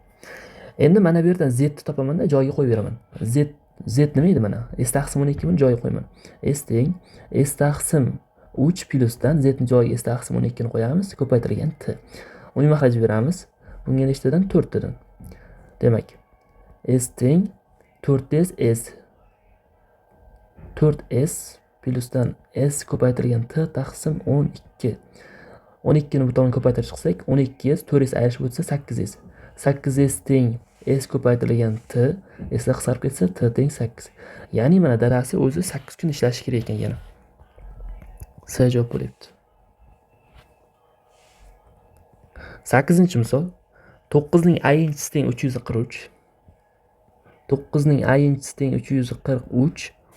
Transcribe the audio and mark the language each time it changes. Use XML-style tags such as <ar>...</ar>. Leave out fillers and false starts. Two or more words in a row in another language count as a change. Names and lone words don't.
<uz>Endi mana bu yerdan z ni topaman-da, joyiga qo'yib beraman. Z nima edi mana? S taqsim 12 ni joyiga qo'yaman. S teng s taqsim 3 plyusdan z ni joyiga s taqsim 12 ni qo'yamiz, ko'paytirilgan t. Uni mahraj beramiz. Bunga nechtadan? 4 tadan. Demak, s teng 4s s 4s plyusdan s ko'paytirilgan t taqsim 12. 12 ni bu tomonga ko'paytirib chiqsak, 12s 4s ayirishib o'tsa 8s. 8s teng s ko'paytirilgan t, s'lar qisqarib ketsa t teng 8. Ya'ni mana dadasi o'zi 8 kun ishlashi kerak ekan yana. S javob bo'lyapti. 8-misol. 9 ning a-inchisi teng 343. 9 ning a-inchisi teng 343.</uz>